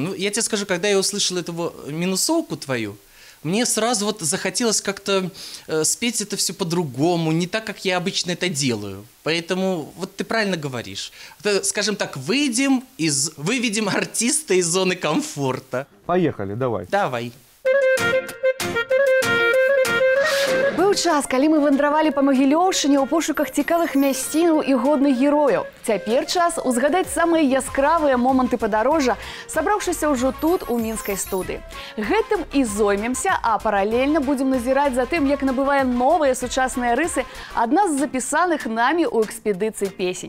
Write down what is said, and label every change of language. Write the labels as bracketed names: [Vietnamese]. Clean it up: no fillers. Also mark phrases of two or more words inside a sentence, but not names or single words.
[Russian] Ну, я тебе скажу, когда я услышал эту минусовку твою, мне сразу вот захотелось как-то спеть это все по-другому, не так, как я обычно это делаю. Поэтому вот ты правильно говоришь. Скажем так, выведем артиста из зоны комфорта. Поехали, давай. Давай. [Belarusian] Быў час, калі мы вандравалі па Магілёўшчыне ў пошуках цікавых мясцінаў і годных герояў. Цяпер час узгадаць самыя яскравыя моманты падарожжа, сабраўшыся ўжо тут, у мінскай студыі. Гэтым і зоймемся, а паралельна будзем назіраць за тым, як набывае новыя сучасныя рысы адна з запісаных намі ў экспедыцыі песень.